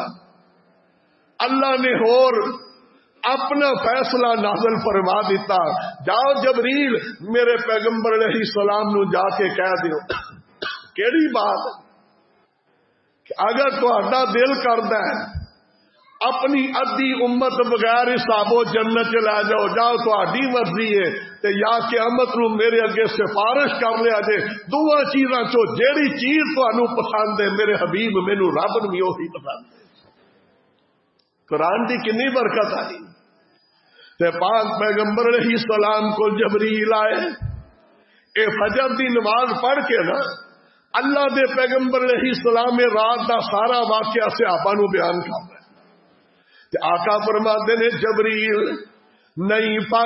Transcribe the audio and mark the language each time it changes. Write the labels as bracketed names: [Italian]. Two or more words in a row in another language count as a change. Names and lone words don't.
[Punjabi] اللہ نے اور اپنا فیصلہ نازل فرما دیتا، جاؤ جبریل میرے پیغمبر [Arabic] علیہ السلام [Punjabi] نو جا کے کہہ دیو کیڑی بات کہ اگر تہاڈا دل کردا ہے اپنی ادھی امت بغیر حساب و جنت چ لے جاؤ، جاؤ تہاڈی مرضی ہے تے یا قیامت نو میرے اگے سفارش کر لیا جے، دوواں چیزاں چوں جیڑی چیز تانوں پسند ہے میرے حبیب مینوں رب نوں بھی وہی پسند ہے۔ قرآن دی کنی برکت آئی تے پاک پیغمبر [Arabic] علیہ السلام [Punjabi] کو جبریل آئے، اے فجر دی نماز پڑھ کے نا اللہ دے پیغمبر [Arabic] علیہ السلام [Punjabi] رات دا سارا واقعہ صحابہ نو بیان کر رہے تے آقا فرماتے نے جبریل نہیں